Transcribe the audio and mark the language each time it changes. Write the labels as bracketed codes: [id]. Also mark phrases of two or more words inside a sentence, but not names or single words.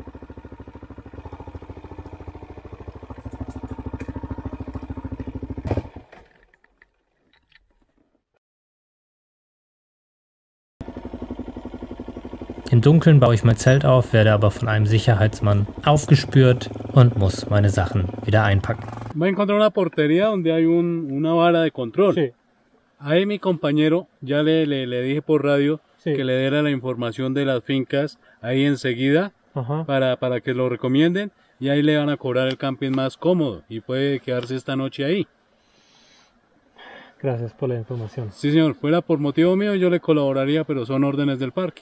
[de] Im Dunkeln baue ich mein Zelt auf, werde aber von einem Sicherheitsmann aufgespürt und muss meine Sachen wieder einpacken. [es] Va a encontrar una portería donde hay una vara de control. Sí. Ahí mi compañero ya le dije por radio que le diera la información de las fincas ahí enseguida para que lo recomienden y ahí le van a cobrar el camping más cómodo y puede quedarse esta noche ahí. Gracias por la información. Sí, señor. Fuera por motivo mío yo le colaboraría, pero son órdenes del parque.